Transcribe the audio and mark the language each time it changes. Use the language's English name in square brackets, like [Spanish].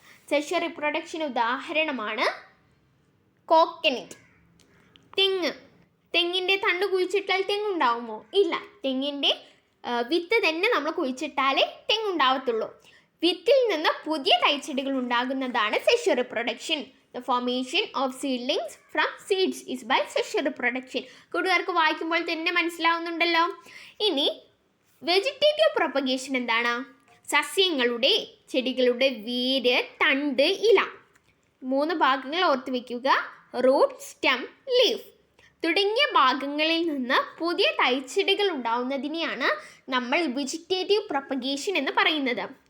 [Malayalam] Sexual reproduction ഉദാഹരണമാണ് coconut, തെങ്ങ്. തെങ്ങിൻ്റെ തണ്ട് കുഴിച്ചിട്ടാൽ തെങ്ങുണ്ടാവുമോ? ഇല്ല. തെങ്ങിൻ്റെ വിത്ത് തന്നെ നമ്മൾ കുഴിച്ചിട്ടാലേ തെങ്ങുണ്ടാവത്തുള്ളൂ. വിത്തിൽ നിന്ന് പുതിയ തൈച്ചെടികൾ ഉണ്ടാകുന്നതാണ് sexual reproduction. [English] The formation of seedlings from seeds is by sexual reproduction. [Malayalam] കൂട്ടുകാർക്ക് വായിക്കുമ്പോൾ തന്നെ മനസ്സിലാവുന്നുണ്ടല്ലോ. ഇനി വെജിറ്റേറ്റീവ് പ്രൊപ്പഗേഷൻ എന്താണ്? സസ്യങ്ങളുടെ, ചെടികളുടെ വേര്, തണ്ട്, ഇല, 3 ഭാഗങ്ങൾ ഓർത്ത് വയ്ക്കുക. റൂട്ട്, സ്റ്റെം, ലീഫ് തുടങ്ങിയ ഭാഗങ്ങളിൽ നിന്ന് പുതിയ തൈച്ചെടികൾ ഉണ്ടാവുന്നതിനെയാണ് നമ്മൾ വെജിറ്റേറ്റീവ് പ്രൊപ്പഗേഷൻ എന്ന് പറയുന്നത്.